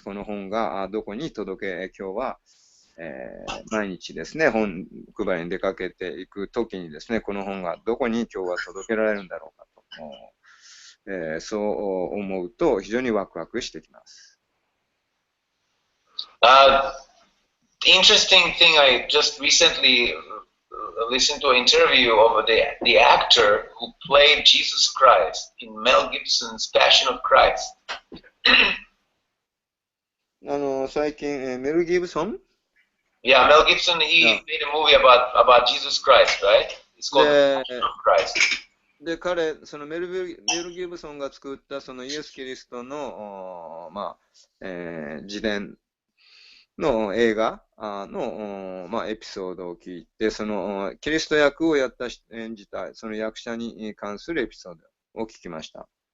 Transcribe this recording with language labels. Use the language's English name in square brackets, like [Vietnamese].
[Japanese] この本がどこに届け、今日は、毎日ですね、本配りに出かけていくときにですね、この本がどこに今日は届けられるんだろうかと、そう思うと非常にワクワクしてきます。 [English] Interesting thing, I just recently listened to an interview of the actor who played Jesus Christ in Mel Gibson's Passion of Christ. [Japanese] 最近、メル・ギブソン [English] Yeah, Mel Gibson, he made a movie about Jesus Christ, right? It's called The Passion of Christ. [Japanese] で、彼、そのメル・ギブソンが作ったそのイエス・キリストの、自伝の映画の、エピソードを聞いて、そのキリスト役を演じたその役者に関するエピソードを聞きました。